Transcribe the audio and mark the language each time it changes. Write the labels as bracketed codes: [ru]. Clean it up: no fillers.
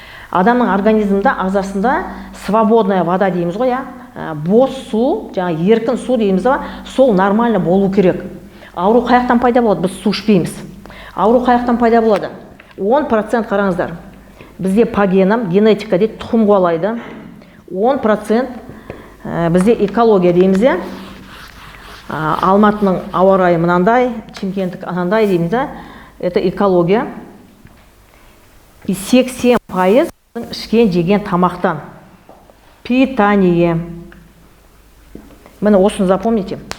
[kk] Адамның организмда, ағзасында [ru] свободная вода [kk] дейміз ғой, бос су, жаңа еркін су дейміз ба, сол нормально болу керек. Ауру қаяқтан пайда болады? Біз су ішпейміз. Ауру қаяқтан пайда болады? 10% қараңыздар. Бізде [ru] по генам, [kk] генетика дейді, тұқым қуалайды. 10% бізде экология дейміз де. Алматының ауа райы мынандай, Шымкенттік анандай дейміз де. [ru] Это экология. И 80% [kk] ішкен жеген тамақтан. Питание. Мені осыны запомните.